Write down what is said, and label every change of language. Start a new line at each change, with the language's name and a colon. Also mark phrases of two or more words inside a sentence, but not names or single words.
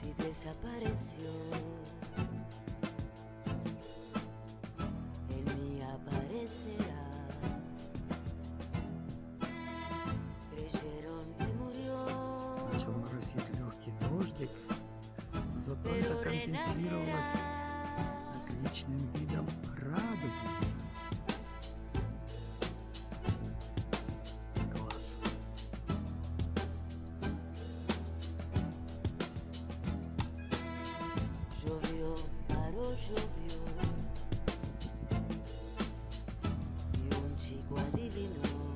Spanish: desapareció. En mí aparecerá. Creyeron que murió,
Russian: Начал моросить легкий дождик, но зато
Spanish: pero
Russian: это компенсировалось
Spanish: renacerá.
Russian: отличным видом радуги. Класс.
Spanish: Llovió, paró, llovió, y un chico adivinó.